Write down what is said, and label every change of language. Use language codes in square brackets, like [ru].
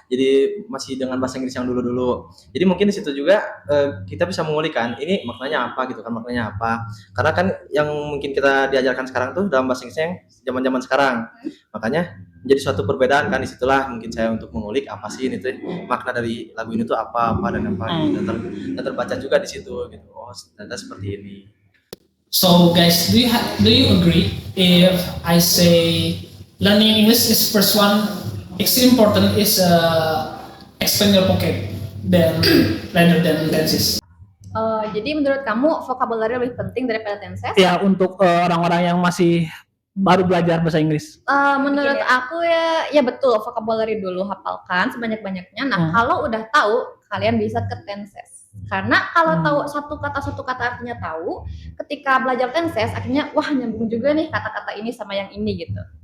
[id] Jadi masih dengan bahasa Inggris yang dulu. Jadi mungkin di situ juga kita bisa mengulik kan, ini maknanya apa gitu kan, maknanya apa. Karena kan yang mungkin kita diajarkan sekarang tuh dalam bahasa Inggrisnya yang zaman-zaman sekarang. Makanya menjadi suatu perbedaan kan, disitulah mungkin saya untuk mengulik apa sih ini tuh makna dari lagu ini tuh apa dan apa gitu. Dan terbaca juga di situ gitu. Oh, ternyata seperti ini. [en] So guys, do you agree if I say learning English is first one extremely important is expand your pocket rather than tenses? [id] Jadi menurut kamu vocabulary lebih penting daripada tenses? Ya, untuk orang-orang yang masih baru belajar bahasa Inggris. Menurut aku ya betul, vocabulary dulu hafalkan sebanyak-banyaknya. Nah, kalau udah tahu, kalian bisa ke tenses. Karena kalau tahu satu kata artinya tahu, ketika belajar tenses akhirnya wah nyambung juga nih kata-kata ini sama yang ini gitu.